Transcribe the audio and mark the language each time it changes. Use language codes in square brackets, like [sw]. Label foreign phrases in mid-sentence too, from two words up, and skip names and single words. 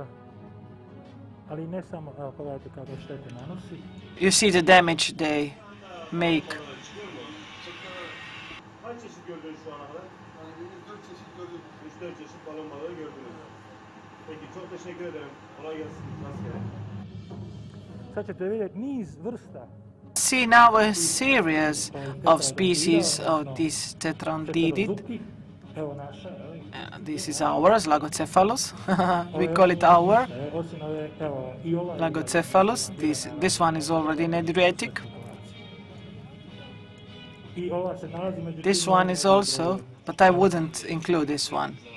[hr] Ali ne samo, evo pogledajte kako štete nanosi. [en] You see the damage they make. [tr] Kaç çeşit gördünüz şu ana kadar? 4 çeşit gördük. 3-4 çeşit balon balığı gördünüz. Peki çok teşekkür ederim. Kolay gelsin. Rastgele. [hr] Sad ćete vidjeti niz vrsta. [en] See now a series of species of this tetrandidid. This is ours, Lagocephalus. We call it our Lagocephalus. This one is already in Adriatic. This one is also, but I wouldn't include this one.